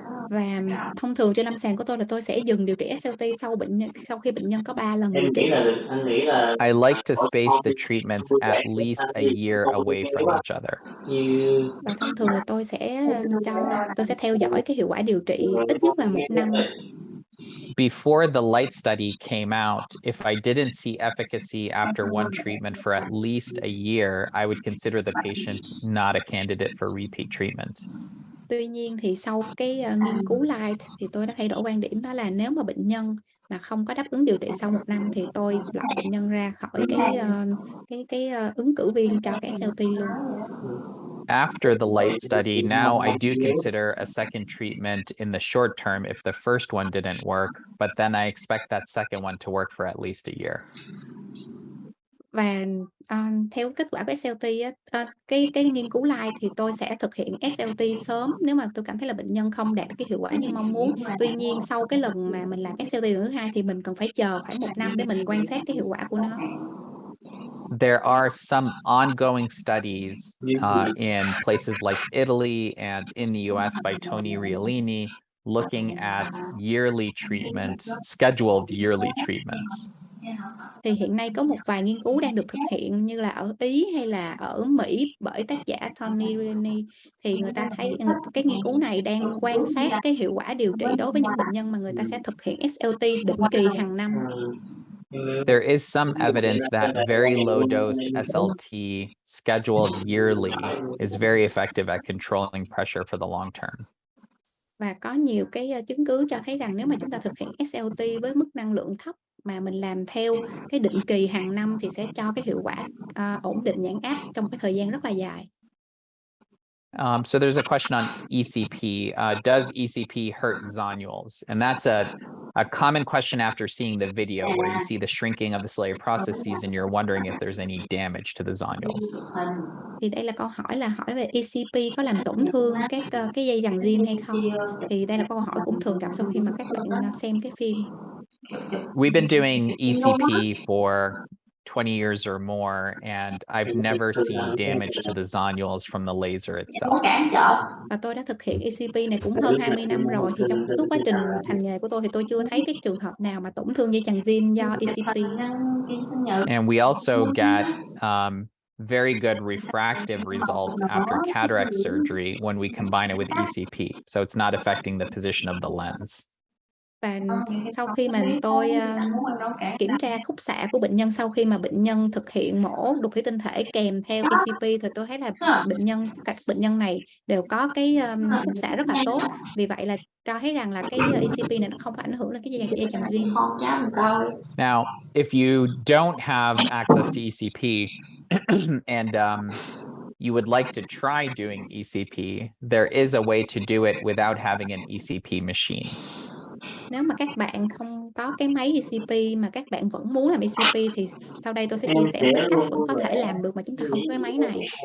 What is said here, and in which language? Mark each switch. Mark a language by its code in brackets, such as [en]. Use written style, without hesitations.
[vi] Và thông thường trên lâm sàng của tôi là tôi sẽ dừng điều trị SLT sau khi bệnh nhân có 3 lần điều trị. [en] I like to space the treatments at least a year away from each other. [vi] Và thông thường là tôi sẽ theo dõi cái hiệu quả điều trị ít nhất là 1 năm. [en] Before the light study came out, if I didn't see efficacy after one treatment for at least a year, I would consider the patient not a candidate for repeat treatment. [vi] Tuy nhiên thì sau cái nghiên cứu light thì tôi đã thay đổi quan điểm, đó là nếu mà bệnh nhân mà không có đáp ứng điều trị sau 1 năm thì tôi loại bệnh nhân ra khỏi cái ứng cử viên cho cái SLT luôn. [en] After the light study, now I do consider a second treatment in the short term if the first one didn't work, but then I expect that second one to work for at least a year. [vi] Và theo kết quả của SLT á, cái nghiên cứu light thì tôi sẽ thực hiện SLT sớm nếu mà tôi cảm thấy là bệnh nhân không đạt được cái hiệu quả như mong muốn. Tuy nhiên sau cái lần mà mình làm SLT lần thứ 2 thì mình cần phải chờ khoảng 1 năm để mình quan sát cái hiệu quả của nó. [en] There are some ongoing studies in places like Italy and in the US by Tony Riolini looking at yearly treatment, scheduled yearly treatments. [vi] Thì hiện nay có một vài nghiên cứu đang được thực hiện như là ở Ý hay là ở Mỹ bởi tác giả Tony Riolini. Thì người ta thấy cái nghiên cứu này đang quan sát cái hiệu quả điều trị đối với những bệnh nhân mà người ta sẽ thực hiện SLT định kỳ hàng năm. [en] There is some evidence that very low dose SLT scheduled yearly is very effective at controlling pressure for the long term. [vi] Và có nhiều cái chứng cứ cho thấy rằng nếu mà chúng ta thực hiện SLT với mức năng lượng thấp mà mình làm theo cái định kỳ hàng năm thì sẽ cho cái hiệu quả ổn định nhãn áp trong cái thời gian rất là dài. [en] So there's a question on ECP. Does ECP hurt zonules? And that's a common question after seeing the video where you see the shrinking of the ciliary processes and you're wondering if there's any damage to the zonules. [vi] Thì đây là câu hỏi về ECP có làm tổn thương các cái dây chằng jean hay không? Thì đây là câu hỏi cũng thường gặp sau khi mà các bạn xem cái phim. [en] We've been doing ECP for 20 years or more, and I've never seen damage to the zonules from the laser itself. [vi] Và tôi đã thực hiện ECP này cũng hơn 20 năm rồi, thì trong suốt quá trình hành nghề của tôi thì tôi chưa thấy cái trường hợp nào mà tổn thương dây chằng jean do ECP. [en] And we also get very good refractive results after cataract surgery when we combine it with ECP. So it's not affecting the position of the lens. [vi] Và sau khi mà tôi kiểm tra khúc xạ của bệnh nhân sau khi mà bệnh nhân thực hiện mổ đục thủy tinh thể kèm theo ECP thì tôi thấy là các bệnh nhân này đều có cái khúc xạ rất là tốt. Vì vậy là cho thấy rằng là cái ECP này nó không có ảnh hưởng đến cái dây chằng jean. [en] Now, if you don't have access to ECP and you would like to try doing ECP, there is a way to do it without having an ECP machine. [vi] Nếu mà các bạn không có cái máy ECP mà các bạn vẫn muốn làm ECP thì sau đây tôi sẽ chia sẻ một cái cách vẫn có thể làm được mà chúng ta không có cái máy này.